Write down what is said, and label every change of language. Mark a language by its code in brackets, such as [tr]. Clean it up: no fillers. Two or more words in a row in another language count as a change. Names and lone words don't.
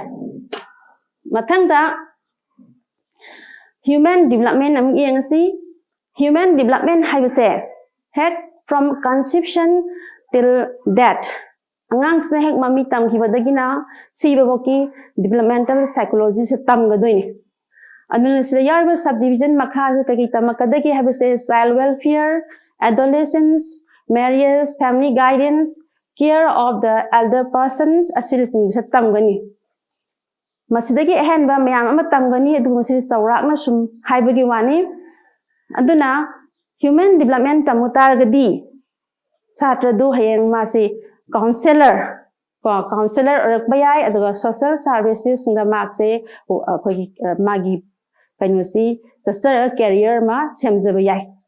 [mni] Mathangda [en] Human development [mni] am yengsi [en] human development [mni] haibase hek [en] from conception till death [mni] angang se hek mami tam khibadagina sibaboki [en] developmental psychology [mni] se tam gadoini aduna se yarba subdivision makha se kagi tamakadagi haibase child [en] welfare adolescence marriage family guidance care of the elder persons asirising [mni] se tam gani Masidagi ahenba mayam ama tamgani adu masiri sawrakna sum haibagi wani aduna [en] human development [mni] tamutargadi satra du hayeng masi counselor orakbayai aduga [en] social services [mni] singa makse akhoi magi kainusi sasar career ma semjabayai